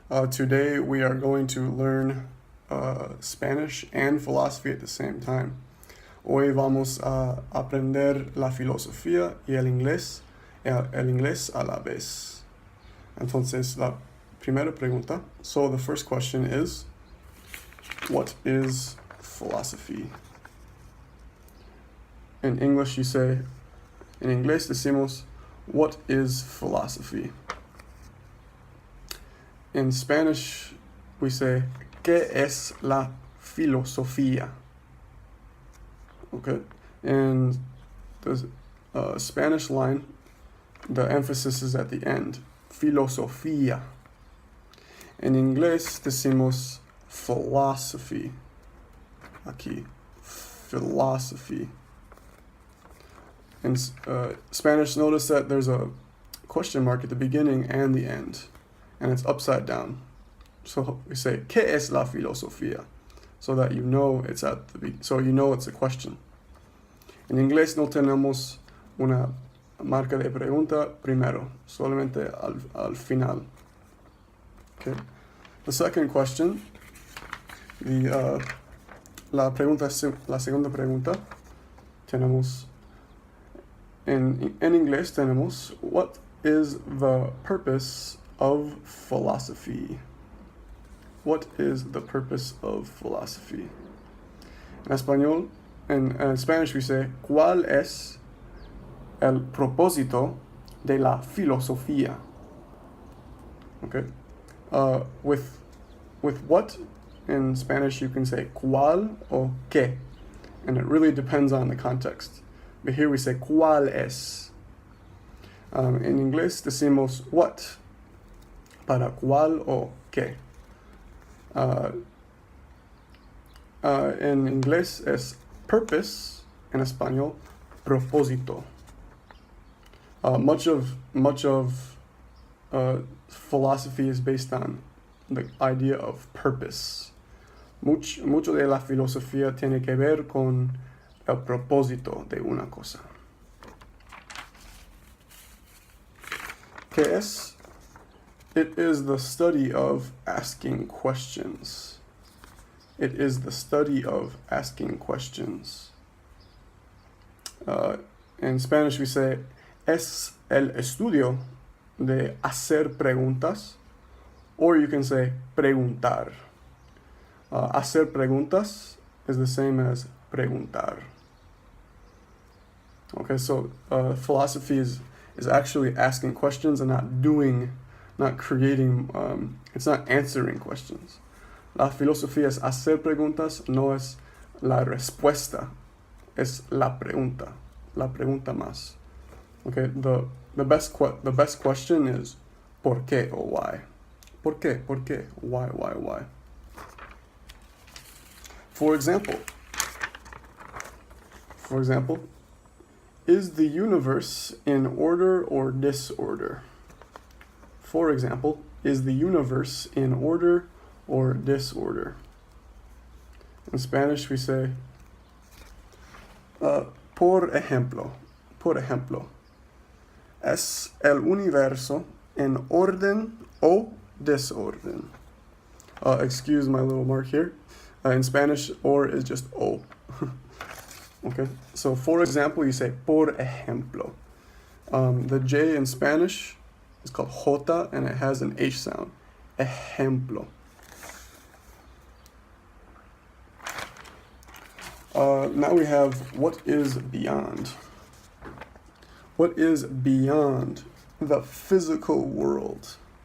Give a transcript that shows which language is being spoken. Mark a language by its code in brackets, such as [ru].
[en] Today we are going to learn Spanish and philosophy at the same time. [es] Hoy vamos a aprender la filosofía y el inglés a la vez. Entonces, la primera pregunta. [en] So the first question is, what is philosophy? In English in [es] inglés decimos, [en] what is philosophy? In Spanish, we say, [es] ¿qué es la filosofía? [en] Okay, and the Spanish line, the emphasis is at the end, filosofía. In [es] inglés decimos [en] philosophy. [es] Aquí, philosophy. [en] In Spanish, notice that there's a question mark at the beginning and the end, and it's upside down. So we say, [es] ¿qué es la filosofía? [en] So that you know it's it's a question. [es] En inglés no tenemos una marca de pregunta primero, solamente al final. [en] Okay. The second question, [es] la segunda pregunta, tenemos. [en] In English [es] tenemos, [en] what is the purpose of philosophy? What is the purpose of philosophy? [es] En español, [en] en Spanish we say, [es] ¿cuál es el propósito de la filosofía? Okay. [en] With what, in Spanish you can say ¿cuál o qué? And it really depends on the context. But here we say, [es] ¿cuál es? En inglés decimos [en] what, [es] para cuál o qué. En inglés es [en] purpose, [es] en español, propósito. [en] Much of philosophy is based on the idea of purpose. [es] Mucho de la filosofía tiene que ver con el propósito de una cosa. ¿Qué es? [en] It is the study of asking questions. It is the study of asking questions. In Spanish we say, [es] es el estudio de hacer preguntas, [en] or you can say preguntar. [es] Hacer preguntas [en] is the same as preguntar. Okay, so philosophy is actually asking questions and not creating, it's not answering questions. [es] La filosofía es hacer preguntas, no es la respuesta, es la pregunta más. [en] Okay, the best question is [es] ¿por qué [en] or why? [es] ¿Por qué? [en] Why? For example, is the universe in order or disorder? For example, is the universe in order or disorder? In Spanish we say, [es] por ejemplo, ¿es el universo en orden o desorden? [en] Excuse my little mark here. In Spanish, or is just o. Okay, so for example, you say [es] por ejemplo. [en] The J in Spanish is called J, and it has an H sound. Ejemplo. Now we have what is beyond. What is beyond the physical world?